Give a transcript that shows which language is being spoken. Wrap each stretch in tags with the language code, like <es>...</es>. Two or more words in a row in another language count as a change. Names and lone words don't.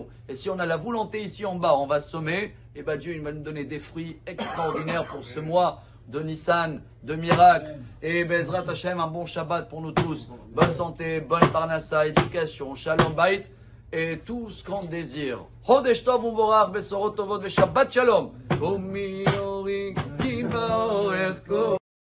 <fr>Et si on a la volonté ici en bas, on va semer, et ben Dieu il va nous donner des fruits extraordinaires pour ce mois de Nissan, de miracle. Et</fr> <he>בעזרת השם,</he> <fr>un bon Shabbat pour nous tous. Bonne santé, bonne parnassa, éducation,</fr> <he>שלום בית.</he> <fr>Et tout ce qu'on désire.</fr> <he>חודש טוב ומבורך בשורות טובות ושבת שלום.</he>